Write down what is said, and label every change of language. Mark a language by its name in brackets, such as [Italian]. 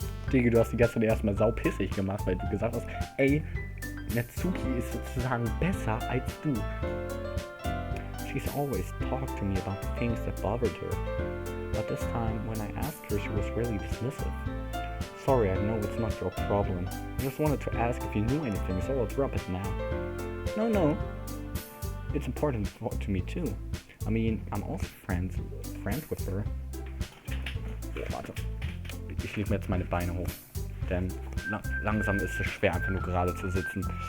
[German] Digga, du hast die ganze Zeit erstmal saupissig gemacht, weil du gesagt hast, ey, Natsuki ist sozusagen besser als du. [English] She's always talked to me about the things that bothered her. But this time, when I asked her, she was really dismissive. Sorry, I know it's not your problem. I just wanted to ask if you knew anything, so I'll drop it now. No. It's important to me too. I mean, I'm also friends with her. [German] Warte. Ich leg mir jetzt meine Beine hoch. Denn langsam ist es schwer, einfach nur gerade zu sitzen.